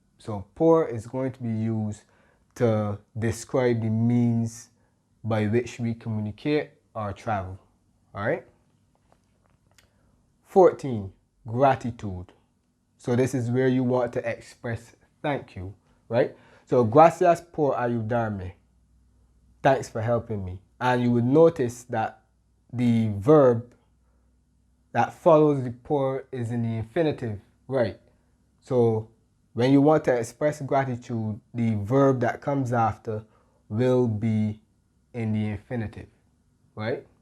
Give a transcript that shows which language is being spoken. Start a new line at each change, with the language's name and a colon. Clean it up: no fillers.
English: So por is going to be used to describe the means by which we communicate or travel. All right? 14, gratitude. So this is where you want to express thank you, right?
Spanish: So gracias por ayudarme.
English: Thanks for helping me. And you would notice that the verb that follows the por is in the infinitive, right? So when you want to express gratitude, the verb that comes after will be in the infinitive, right?